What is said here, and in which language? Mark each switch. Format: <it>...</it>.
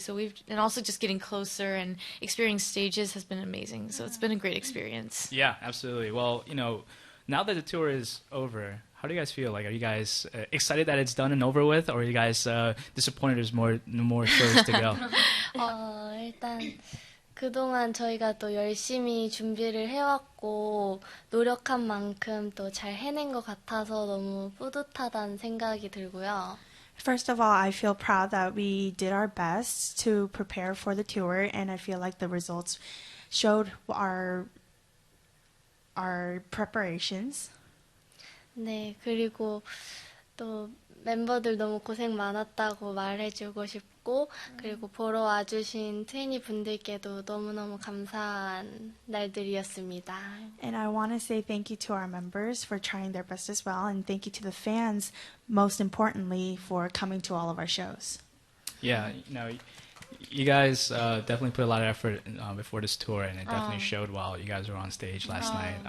<en>So and also just getting closer and experiencing stages has been amazing. So it's been a great experience. Yeah, absolutely. Well, now that the tour is over, how do you guys feel? Like, are you guys excited that it's done and over with, or are you guys disappointed there's more shows to go?</en> <ko>일단 그동안 저희가 또 열심히 준비를 해왔고 노력한 만큼 또 잘 해낸 것 같아서 너무 뿌듯하다는 생각이 들고요.</ko> <en>First of all, I feel proud that we did our best to prepare for the tour, and I feel like the results showed our preparations.</en> <ko>네, 그리고 또 멤버들 너무 고생 많았다고 말해주고 싶고 그리고 보러 와주신 트웬티 분들께도 너무너무 감사한 날들이었습니다.</ko> <en>And I want to say thank you to our members for trying their best as well, and thank you to the fans, most importantly, for coming to all of our shows. Yeah, you guys definitely put a lot of effort before this tour, and it definitely showed while you guys were on stage last night.</en>